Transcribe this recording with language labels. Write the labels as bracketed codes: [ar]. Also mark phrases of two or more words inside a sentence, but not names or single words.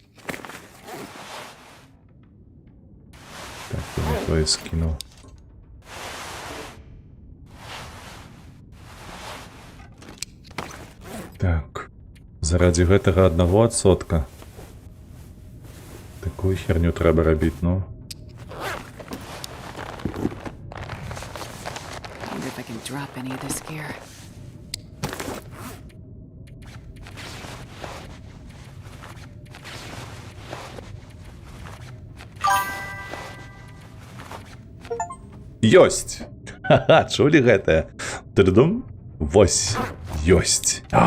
[be] Так, я не тое скінуў. Так, заради гэтага 1%. Такую херню трэба рабіць, ну. [en] Wonder if I can drop any of this gear. [be] Ёсць! Ха-ха, чулі гэтае? Тырдум? Вось, ёсць.